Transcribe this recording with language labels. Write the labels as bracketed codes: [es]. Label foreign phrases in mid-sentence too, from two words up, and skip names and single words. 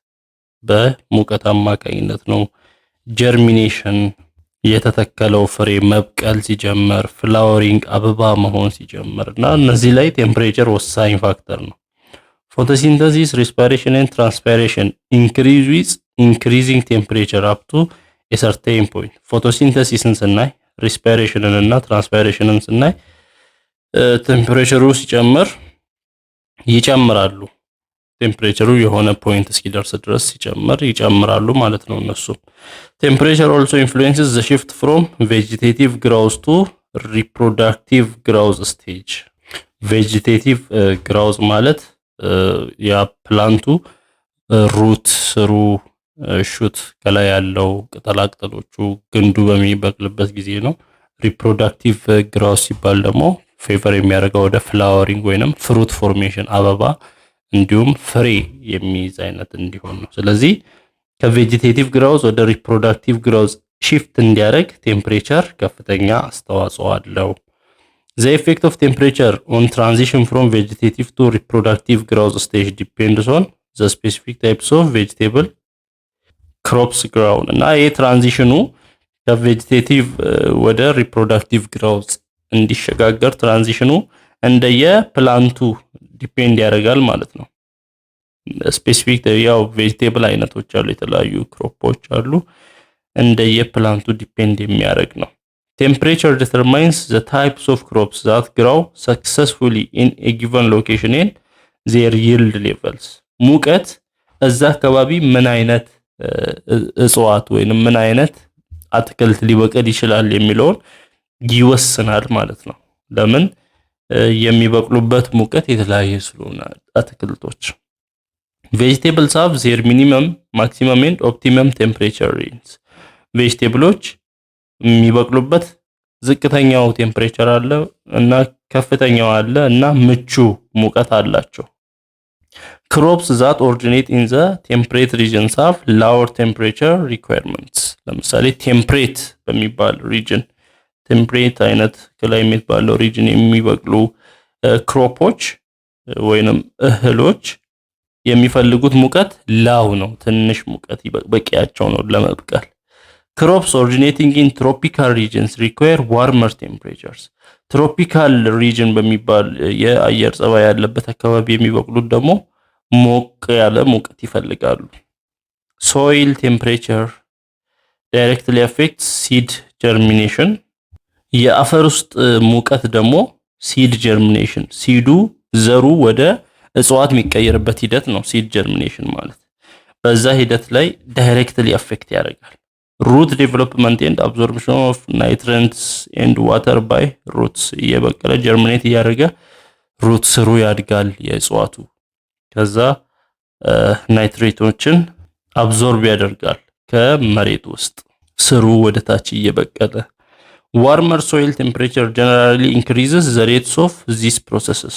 [am] በሙቀት አማካኝነት ነው። ጀርሚኔሽን የተተከለው ፍሬ መብቀል ሲጀምር፣ ፍላወሪንግ አበባ መሆን ሲጀምር እና እነዚህ ላይ ቴምፕሬቸር ወሳኝ ፋክተር ነው። [en] photosynthesis, respiration and transpiration increase with increasing temperature up to a certain point። [am] ፎቶሲንተሲስን ስናይ ሪስፓይሬሽንን እና ትራንስፓይሬሽንን ስናይ ቴምፕሬቸሩ ሲጨምር ይጨምራሉ። ቴምፕሬቸሩ የሆነ ፖይንት እስኪደርስ ድረስ ይጨምራሉ ማለት ነው እነሱ። ቴምፕሬቸር [en] also influences the shift from vegetative growth to reproductive growth stage. vegetative growth [am] ማለት ያ ፕላንቱ ሩት ስሩ ሹት ከላይ ያለው ቅጠላቅጠሎቹ ግንዱ በሚበቅልበት ጊዜ ነው። [en] reproductive growth [am] ሲባል ደግሞ ፌቨር የሚያደርገው ወደ ፍላወሪንግ ወይንም [en] fruit formation [am] አበባ እንዲሁም ፍሬ የሚይዝ አይነት እንዲሆን ነው። ስለዚህ ከቬጂቴቲቭ ግሮውዝ ወደ [en] reproductive growth shift [am] እንዲያደርግ ቴምፕሬቸር ከፍተኛ አስተዋጽኦ አለው። [en] The effect of temperature on transition from vegetative to reproductive growth stage depends on the specific types of vegetable crops grown [am] እና ይሄ ትራንዚሽኑ ከቬጂቴቲቭ ወደ [en] reproductive growth [am] እንዲሸጋገር ትራንዚሽኑ እንደየ ፕላንቱ ዲፔንድ ያደርጋል ማለት ነው። ስፔሲፊክ ያው ቬጂቴብል አይነቶች አሉ፣ የተለያዩ ክሮፖች አሉ፣ እንደየ ፕላንቱ ዲፔንድ የሚያደርግ ነው። [en] Temperature determines the types of crops that grow successfully in a given location and their yield levels. [am] ሙቀት እዛ አካባቢ ምን አይነት እጽዋት ወይንም ምን አይነት አትክልት ሊበቅል ይችላል የሚለውን ይወስናል ማለት ነው። ለምን የሚበቅሉበት ሙቀት የተለያየ ስለሆነ አትክልቶች። [en] Vegetables have their minimum, maximum and optimum temperature range. [am] ቬጂቴብሎች የሚበቅሉበት ዝቅተኛው ቴምፕሬቸር አለ እና ከፍተኛው አለ እና ምቹ ሙቀት አላቸው። [en] Crops that originate in the temperate regions have lower temperature requirements. [am] ለምሳሌ ቴምፕሬት በሚባል ሪጅን ቴምፕሬት አይነት ክላይሜት ባለው ሪጅን የሚበቅሉ ክሮፖች ወይንም እህሎች የሚፈልጉት ሙቀት ላው ነው፣ ትንሽ ሙቀት በቂያቸው ነው ለመብቀል። [en] Crops originating in tropical regions require warmer temperatures. [am] ትሮፒካል ሪጅን በሚባል የአየር ጸባይ ያለበት አካባቢ የሚበቅሉት ደግሞ ሞቅ ያለ ሙቀት ይፈልጋሉ። [en] soil temperature directly affects seed germination. [am] የአፈር ውስጥ ሙቀት ደግሞ [en] seed germination [am] ሲዱ ዘሩ ወደ እጽዋት የሚቀየርበት ሂደት ነው seed germination ማለት። በዛ ሂደት ላይ [en] directly affect [am] ያደርጋል። [en] root development and absorption of nutrients and water by roots [am] እየበቀለ ጀርሚኔት እያደረገ ሩት ስሩ ያድጋል የእጽዋቱ። ከዛ ናይትሬቶችን አብዞርብ ያደርጋል ከመሬት ውስጥ ስሩ ወደ ታች እየበቀለ። [en] warmer soil temperature generally increases the rates of these processes.